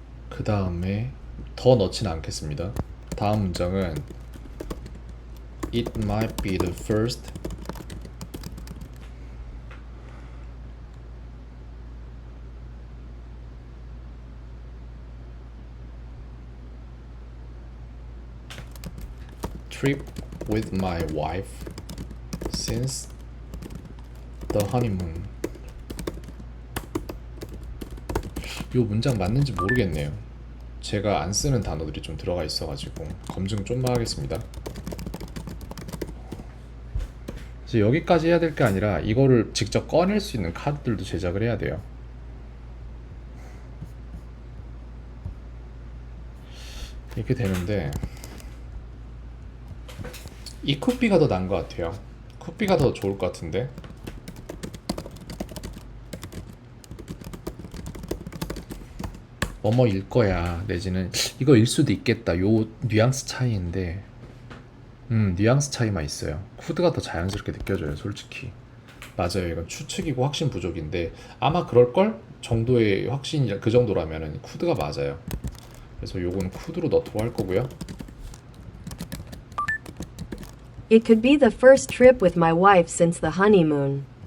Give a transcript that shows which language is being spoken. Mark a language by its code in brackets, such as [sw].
[ko] 그 다음에 더 넣진 않겠습니다. 다음 문장은 [en] It might be the first trip with my wife since the honeymoon. [ko] 요 문장 맞는지 모르겠네요. 제가 안 쓰는 단어들이 좀 들어가 있어가지고 검증 좀만 하겠습니다. 이제 여기까지 해야 될 게 아니라 이거를 직접 꺼낼 수 있는 카드들도 제작을 해야 돼요. 이렇게 되는데 이 쿠피가 더 나은 것 같아요. 쿠피가 더 좋을 것 같은데 뭐뭐일 거야 내지는 이거일 수도 있겠다. 요 뉘앙스 차이인데 뉘앙스 차이만 있어요. 쿠드가 더 자연스럽게 느껴져요, 솔직히. 맞아요. 이건 추측이고 확신 부족인데 아마 그럴걸 정도의 확신이 그 정도라면은 쿠드가 맞아요. 그래서 요건 쿠드로 넣도록 할 거고요. [en] It could be the first trip with my wife since the honeymoon.